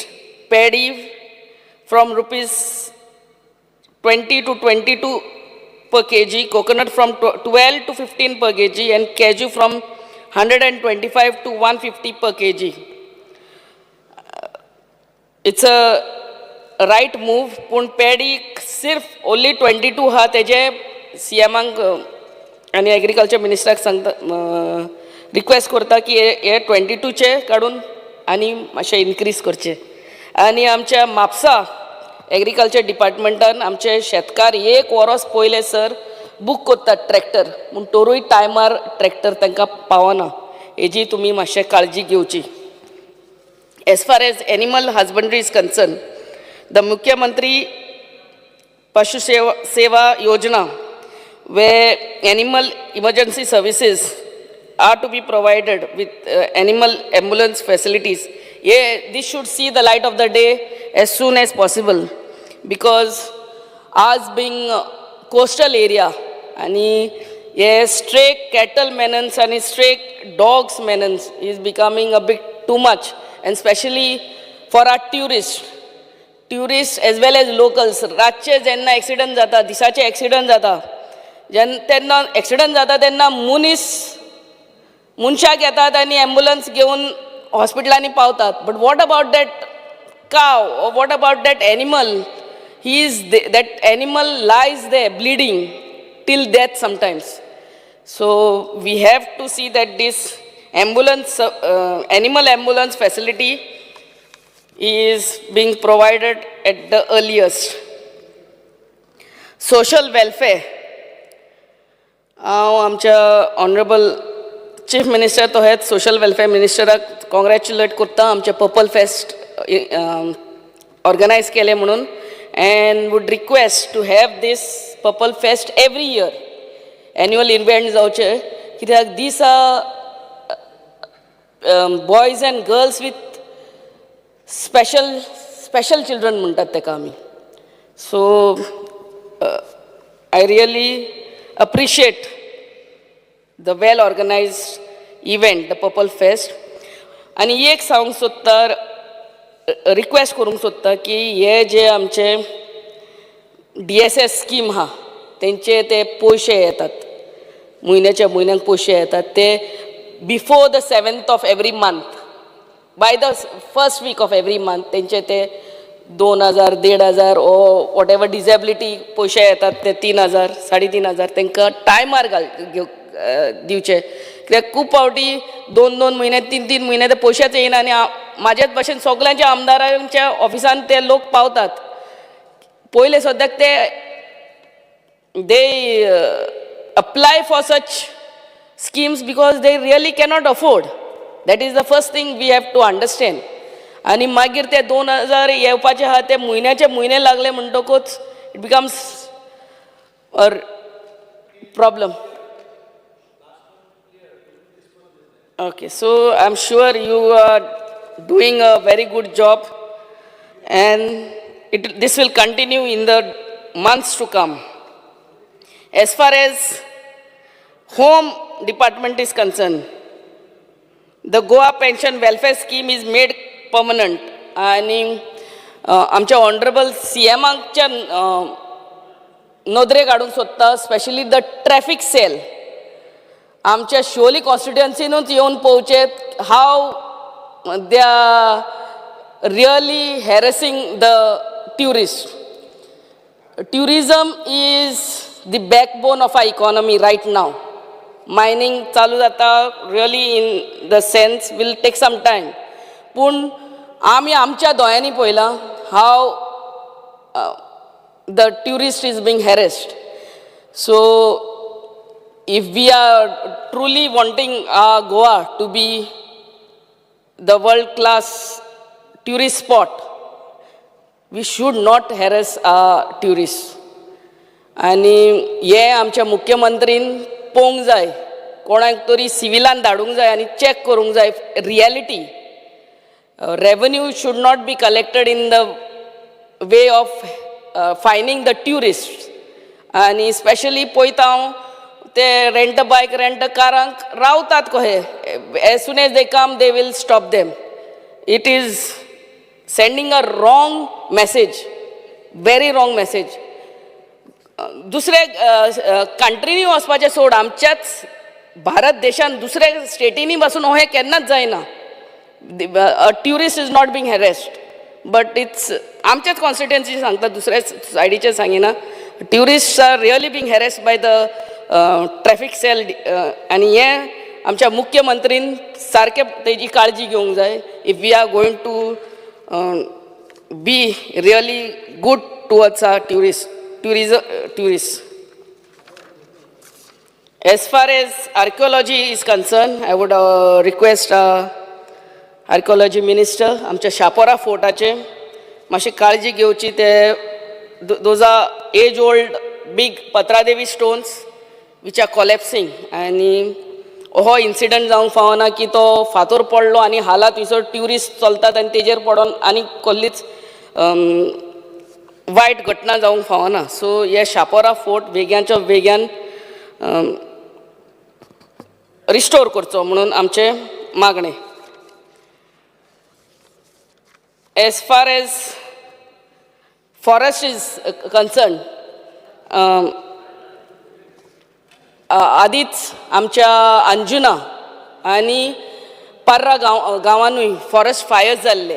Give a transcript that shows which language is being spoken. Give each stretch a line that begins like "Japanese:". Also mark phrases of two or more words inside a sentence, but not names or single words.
English: Paddy from rupees 20 to 22 per kg, coconut from 12 to 15 per kg, and cashew from 125 to 150 per kg. It's a right move,
Konkani: पण paddy सिर्फ only 22 हा तेजे CMांक आनी
English: agriculture ministerak
Konkani: सांगता रिक्वेस्ट करता की हे 22 चे काडून आनी मातशें इनक्रीज करचे. आनी आमच्या म्हापसा
English: agriculture departmentan
Konkani: आमचे शेतकार एक वरोस पयले सर बूक करतात ट्रॅक्टर म्हूण तोरूय टायमार ट्रॅक्टर तांकां पावना. हेजी तुमी मातशें काळजी घेवची.
English: as far as animal husbandry is concerned, the मुख्यमंत्री पशु सेवा योजना way animal emergency services are to be provided with animal ambulance facilities. This should see the light of the day as soon as possible, because as being coastal area and stray cattle menace and stray dogs menace is becoming a bit too much, and especially for our tourists as well as locals.
Konkani: रातचे जेन्ना accident जाता, दिसाचे accident जाता, तेन्ना accident जाता तेन्ना मनशाक येतात आनी ॲम्ब्युलन्स घेवन हॉस्पिटलांनी पावतात.
English: but what about that cow or what about that animal? That animal lies there bleeding till death sometimes. So we have to see that this animal ambulance facility is being provided at the earliest. Social welfare.
Konkani: आमच्या
English: honourable chief minister
Konkani: तो हेच
English: social welfare ministerak congratulate
Konkani: करता आमचे पर्पल फेस्ट ऑर्गनायज केले म्हणून,
English: and would request to have this Purple Fest every year. annual event
Konkani: जावचे कित्याक
English: these are boys and girls with special children
Konkani: म्हणटात ताका आमी.
English: so I really appreciate the well organized event, the Purple Fest.
Konkani: आणि एक सांगूंक सोदता, रिक्वेस्ट करूंक सोदता की हे जे आमचे DSS स्कीम हा तेंचे ते पयशे येतात, म्हयन्याच्या म्हयन्याक पयशे येतात ते
English: before the 7th of every month, by the first week of every month
Konkani: तेंचे ते 2000, 1500
English: or whatever disability
Konkani: पयशे येतात ते 3000, 3500 तांकां टायमार दिवचे. कित्याक खूब फावटी 2-2 महिने 3-3 महिने ते पयशेच येयना आनी म्हाजेच भशेन सगळ्यांच्या आमदारांच्या ऑफिसान ते लोक पावतात. पयले सद्याक
English: they apply for such schemes because they really cannot afford. That is the first thing we have to understand.
Konkani: आणि मागीर ते 2000 येवपाचे आहा ते म्हयन्याचे म्हयने लागले म्हणटकूच
English: it becomes a problem. Okay, so I'm sure you are doing a very good job, and this will continue in the months to come. As far as Home Department is concerned, the Goa Pension Welfare Scheme is made permanent.
Konkani: आणि आमच्या
English: honourable CManchya
Konkani: नदरे काडूंक सोदता,
English: specially the traffic cell
Konkani: आमच्या शिवोली कॉन्स्टिट्युएन्सीनूच येवन पळोवचे
English: how they are really harassing the tourist. tourism is the backbone of our economy right now. Mining
Konkani: चालू जाता
English: really in the sense will take some time.
Konkani: पूण आमी आमच्या दोळ्यांनी पळयलां
English: how the tourist is being harassed. So if we are truly wanting Goa to be the world-class tourist spot, we should not harass tourists.
Konkani: आनी हे आमच्या मुख्यमंत्रीन पळोवंक जाय, कोणाक तरी सिविलान धाडूंक जाय आनी चॅक करूंक जाय रियलिटी.
English: Revenue should not be collected in the way of fining the tourists. And especially
Konkani: पळयता हांव ते
English: rent a bike, rent a
Konkani: कारांक रावतात कहे.
English: As soon as they come, they will stop them. It is sending a wrong message, very wrong message.
Konkani: दुसरे कंट्रीनी वचपाचें सोड, आमच्याच भारत देशान दुसऱ्या स्टेटीनी पासून हे केन्नाच जायना.
English: A tourist is not being harassed, but it's
Konkani: आमच्याच कॉन्स्टिट्युएन्सी सांगता, दुसऱ्या सायडीचे सांगिना.
English: Tourists are really being harassed by the traffic cell,
Konkani: आनी हे आमच्या मुख्यमंत्रीन सारके तेजी काळजी घेवंक जाय.
English: If we are going to be really good towards our tourists. As far as archaeology is concerned, I would request archaeology minister,
Konkani: आमच्या शापोरा फोर्टाचे मातशी काळजी घेवची.
English: ते those are age old big पत्रादेवी stones which are collapsing,
Konkani: आनी हो इन्सिडंट जावंक फावना की तो फातोर पडलो आनी हालात थंयसर ट्युरिस्ट चलतात आनी तेजेर पडोन आनी कसलीच वायट घटना जावंक फावना. सो हे शापोरा फोर्ट बेग्याच्या बेग्यान रिस्टोर करचो म्हणून आमचे मागणे.
English: As far as forest is concerned,
Konkani: आदींच आमच्या अंजुना आनी पर्रा गांवांनूय
English: forest fires
Konkani: जाल्ले.